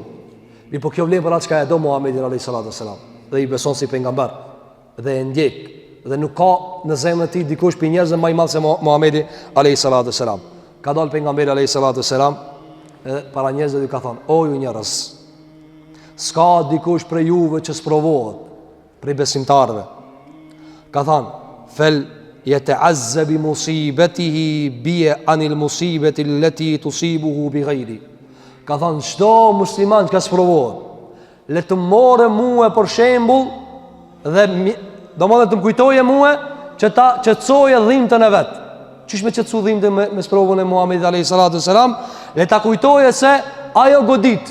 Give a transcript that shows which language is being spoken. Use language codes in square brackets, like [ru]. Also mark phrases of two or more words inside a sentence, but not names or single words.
[sq] Mi po kjo vlen për atë çka e do Muhamedi [ar] عليه الصلاة والسلام, [sq] dhe i beson si pejgamber dhe e ndjek, dhe nuk ka në zemrën e tij dikush për njerëz më i madh se Muhamedi [ar] عليه الصلاة والسلام. [sq] Ka dalë pejgamberi [ar] عليه الصلاة والسلام [sq] para njerëzve dhe ka thonë: o ju njerëz, s'ka dikush për juve që sprovohet prej besimtarve. [ar] Ka thënë: فليتعز بمصيبته بي عن المصيبة التي تصيبه بغيري. [sq] Ka thënë çdo musliman që ka sprovohet, le të morë mua për shembull dhe domodin të më kujtoje mua që ta qetësoje dhimbtën e vet. Çish me qetësu dhimbtën me sprovën e Muhamedit [ar] عليه الصلاة والسلام, [sq] le ta kujtoje se ajo godit.